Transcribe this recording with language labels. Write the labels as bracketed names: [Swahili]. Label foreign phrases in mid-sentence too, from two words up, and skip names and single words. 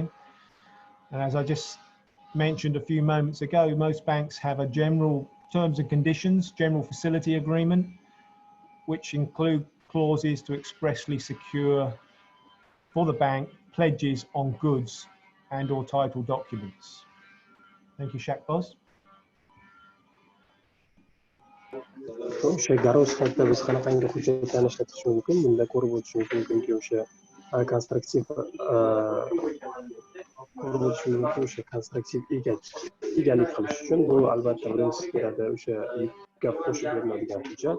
[English] And as I just mentioned a few moments ago, most banks have a general terms and conditions, general facility agreement, which include clauses to expressly secure for the bank pledges on goods and or title documents. Thank you, Shakboz. [Uzbek] O'sha garov sifatida biz qanaqangi hujjatlarni ishlatish mumkin? Bunda ko'rib o'tishimiz mumkinki, o'sha konstruktiv egalik qilish uchun bu albatta birinchisi kiradi o'sha yukka qo'shib beriladigan hujjat.